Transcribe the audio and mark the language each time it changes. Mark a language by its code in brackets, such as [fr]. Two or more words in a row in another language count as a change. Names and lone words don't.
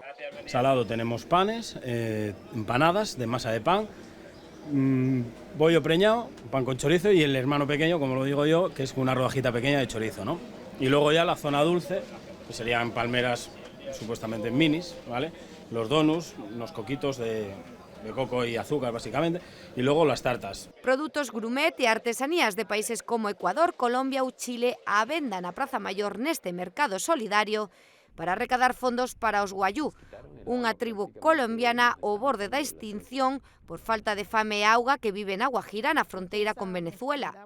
[es] Salado tenemos panes, empanadas de masa de pan, bollo preñado, pan con chorizo y el hermano pequeño, como lo digo yo, que es una rodajita pequeña de chorizo, ¿no? Y luego ya la zona dulce, que serían palmeras supuestamente minis, ¿vale? Los donuts, unos coquitos de coco y azúcar básicamente, y luego las tartas. [gl] Produtos gourmet e artesanías de países como Ecuador, Colombia ou Chile á venda na Praza Maior neste mercado solidario para recadar fondos para os guayú, unha tribu colombiana ao borde da extinción por falta de fame e auga que vive na Guajira na fronteira con Venezuela.